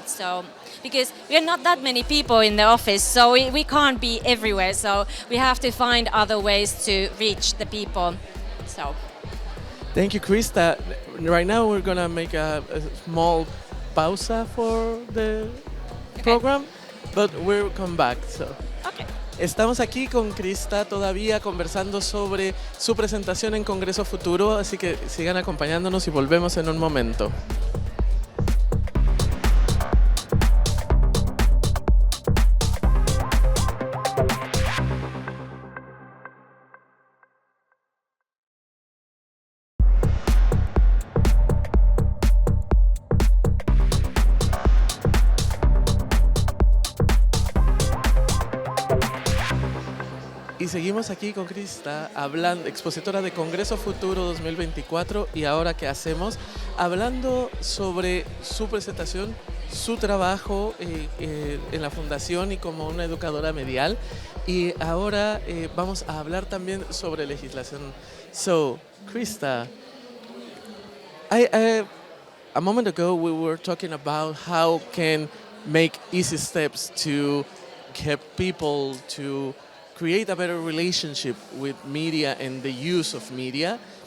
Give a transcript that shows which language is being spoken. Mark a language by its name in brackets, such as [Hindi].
[English] So, because we are not that many people in the office, so we can't be everywhere. So we have to find other ways to reach the people. So. Thank you, Christa. Right now we're gonna make a small pausa for the program, but we'll come back. So. Okay. [Spanish] Estamos aquí con Christa todavía conversando sobre su presentación en Congreso Futuro, así que sigan acompañándonos y volvemos en un momento. Y seguimos aquí con Christa, expositora de Congreso Futuro 2024, y ahora qué hacemos, hablando sobre su presentación, su trabajo en la fundación y como una educadora medial. Y ahora vamos a hablar también sobre legislación. [English] So, Christa, a moment ago we were talking about how can make easy steps to help people to create a better relationship with media and the use of media.